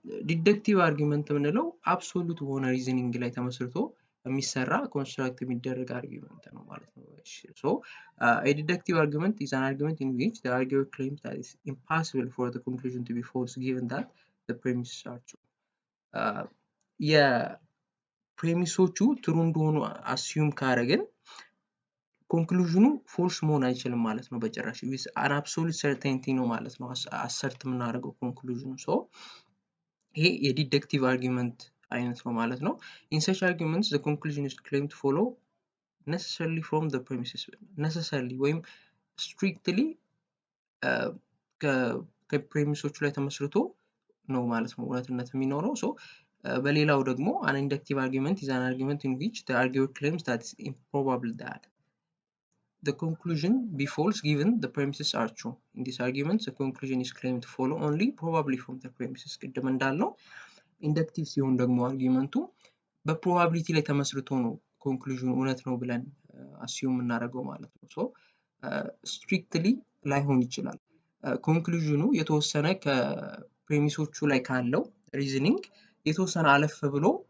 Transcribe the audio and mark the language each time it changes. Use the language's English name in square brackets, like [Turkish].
[Amharic] ዲደክቲቭ አርጊውመንት የምንለው አብሶሉት በሆነ ሪዝኒንግ ላይ ተመስርቶ የሚሰራ ኮንስትራክት የሚደረግ አርጊውመንት ነው ማለት ነው። [English] so a deductive argument is an argument in which the arguer claims that it's impossible for the conclusion to be false given that the premises are true. [Amharic] የፕሬሚሶቹ ትሩ እንደሆኑ አስዩም ካደረግን ኮንክሉዥኑ ፎልስ መሆን አይችልም ማለት ነው በጭራሽ። [English] with an absolute certainty [Amharic] ነው ማለት ነው አሰርት የምናደርገው ኮንክሉዥኑ። so ይሄ የዲደክቲቭ አርጊውመንት አይነት ነው ማለት ነው። [English] in such arguments the conclusion is claimed to follow necessarily from the premises, necessarily ወይም strictly [Amharic] ከፕሬሚሶቹ ላይ ተመስርቶ ነው ማለት ነው እውነትነት የሚኖረው። so በሌላው ደግሞ [English] an inductive argument is an argument in which the arguer claims that it's improbable that the conclusion be false given the premises are true. In this argument the conclusion is claimed to follow only probably from the premises. [Amharic] ቅድም እንዳልነው ኢንደክቲቭ ሲሆን ደግሞ አርጊውመንቱ በፕሮባቢሊቲ ላይ ተመስርቶ ነው ኮንክሉዥኑ እውነት ነው ብለን አስዩም እናደርገው ማለት ነው። ሶ ስትሪክትሊ ላይሆን ይችላል። ኮንክሉዥኑ የተወሰነ ከፕሬሚሶቹ ላይ ካለው ሪዝኒንግ የተወሰነ አለፍ ብሎ